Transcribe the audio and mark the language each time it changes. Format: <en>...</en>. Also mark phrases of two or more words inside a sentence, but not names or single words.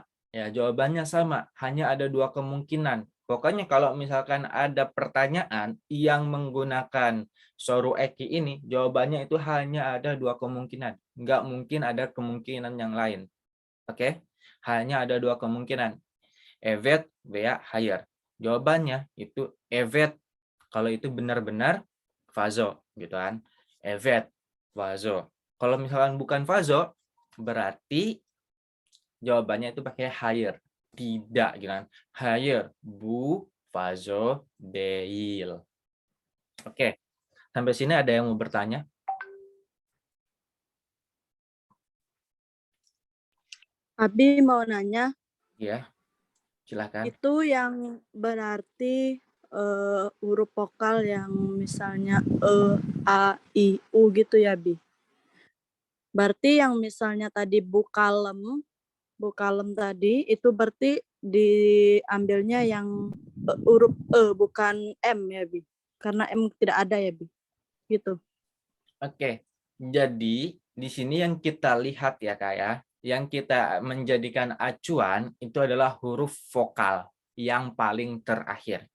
<id>Ya, jawabannya sama. Hanya ada dua kemungkinan. Pokoknya kalau misalkan ada pertanyaan yang menggunakan</id> <tr>soru eki</tr> <id>ini, jawabannya itu hanya ada dua kemungkinan. Nggak mungkin ada kemungkinan yang lain. Oke? Hanya ada dua kemungkinan.</id> <tr>Evet veya hayır.</tr> <id>Jawabannya itu evet. Kalau itu benar-benar fazo, gitu kan.</id> <tr>Evet, fazo.</tr> <id>Kalau misalkan bukan fazo, berarti jawabannya itu pakai hayır. Tidak, gitu kan.</id> <tr>Hayır, bu fazo değil.</tr> <id>Oke, sampai sini ada yang mau bertanya? Abi mau nanya, Ya, silakan. itu yang berarti huruf vokal yang misalnya a, i, u gitu ya, Bi? Berarti yang misalnya tadi bukalem tadi itu berarti diambilnya yang huruf bukan M ya, Bi. Karena M tidak ada ya, Bi. Gitu. Oke, jadi di sini yang kita lihat ya Kak ya, yang kita menjadikan acuan itu adalah huruf vokal yang paling terakhir.</id>